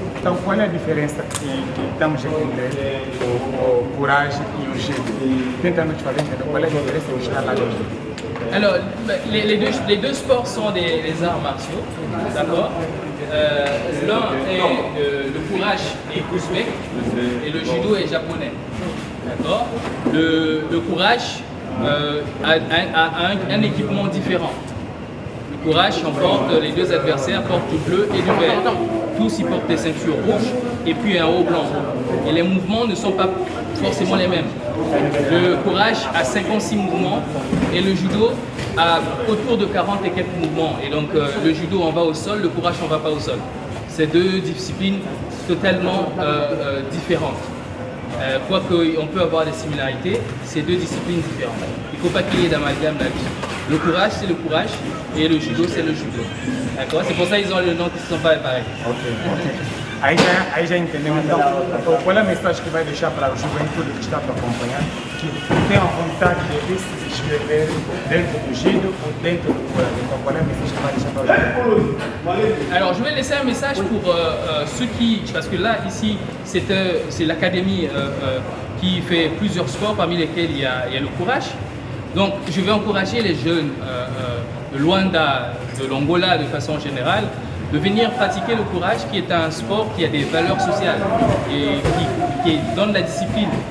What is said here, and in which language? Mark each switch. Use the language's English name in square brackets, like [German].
[Portuguese] Então, qual é a diferença que estamos a entender o courage e o judo? Tenta nos fazer entender qual é a diferença que está lá dentro. [French] Alors, les deux sports sont des arts martiaux, d'accord. L'un est le courage est ouzbek et le judo est japonais, d'accord. Le courage a un équipement différent. Le courage emporte, les deux adversaires portent du bleu et du vert. Tous ils portent des ceintures rouges et puis un haut blanc. Et les mouvements ne sont pas forcément les mêmes. Le courage a 56 mouvements et le judo a autour de 40 et quelques mouvements. Et donc le judo on va au sol, le courage on va pas au sol. C'est deux disciplines totalement différentes. Quoique on peut avoir des similarités, c'est deux disciplines différentes. Il ne faut pas qu'il y ait d'amalgame là-dessus. Le courage c'est le courage et le judo c'est le judo. D'accord? C'est pour ça qu'ils ont le nom qui ne sont pas pareils. [Portuguese] Aí já entendemos. Então, qual é a mensagem que vai deixar para o juventude que está para acompanhar, que tem a vontade de se inscrever dentro do judo ou dentro do courage? Então, qual é a mensagem que vai deixar para o juventude? [French] Alors, je vais laisser un message pour ceux qui, parce que là, ici, c'est l'académie qui fait plusieurs sports, parmi lesquels il y a le courage. Donc, je vais encourager les jeunes de Luanda, de l'Angola de façon générale, de venir pratiquer le courage, qui est un sport qui a des valeurs sociales et qui donne la discipline.